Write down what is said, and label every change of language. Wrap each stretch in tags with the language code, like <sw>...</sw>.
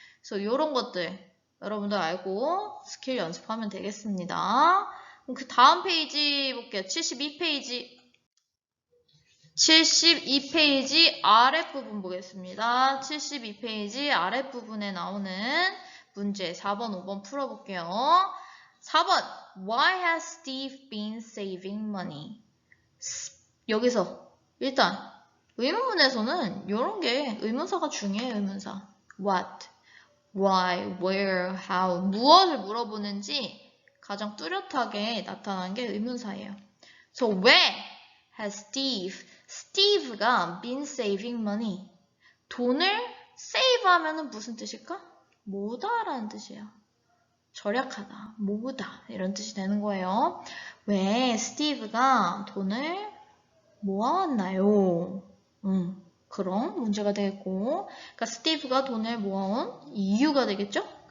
<ko>그래서 요런 것들 여러분들 알고 스킬 연습하면 되겠습니다. 그럼 그 다음 페이지 볼게요. 72페이지 72페이지 아랫부분 보겠습니다. 72페이지 아랫부분에 나오는 문제 4번, 5번 풀어볼게요.</ko> <en>4번 Why has Steve been saving money?</en> <ko>여기서 일단 의문문에서는 이런 게 의문사가 중요해요. 의문사.</ko> <en>What, why, where, how</en> <ko>무엇을 물어보는지 가장 뚜렷하게 나타나는 게 의문사예요.</ko> <en>So where has Steve가 been saving money?</en> <ko>돈을 save 하면은 무슨 뜻일까? 모으다라는 뜻이에요. 절약하다, 모으다 이런 뜻이 되는 거예요. 왜 스티브가 돈을 모아왔나요? 그런 문제가 되겠고, 그러니까 스티브가 돈을 모아온 이유가 되겠죠?</ko>